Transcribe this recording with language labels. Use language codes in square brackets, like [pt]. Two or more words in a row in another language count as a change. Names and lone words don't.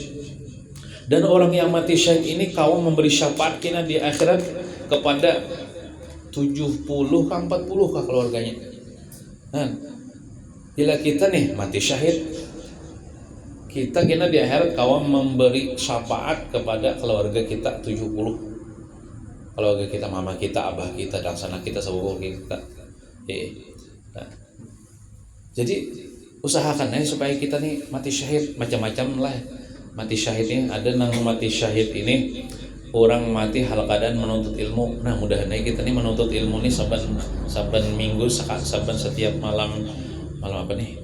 [bjn] Dan orang yang mati syahid ini kawan memberi syafaat kena di akhirat kepada 70 ke 40 ke keluarganya. Nah, bila kita nih mati syahid, kita kena di akhirat kawan memberi syafaat kepada keluarga kita 70. Keluarga kita, mama kita, abah kita, dan sanak kita, sepupu kita. Nah, jadi usahakan supaya kita nih mati syahid macam-macam lah. Mati syahid ini ada nang mati syahid ini orang mati hal keadaan menuntut ilmu. Nah, mudah-mudahan kita nih menuntut ilmu nih saban minggu, saban setiap malam apa nih?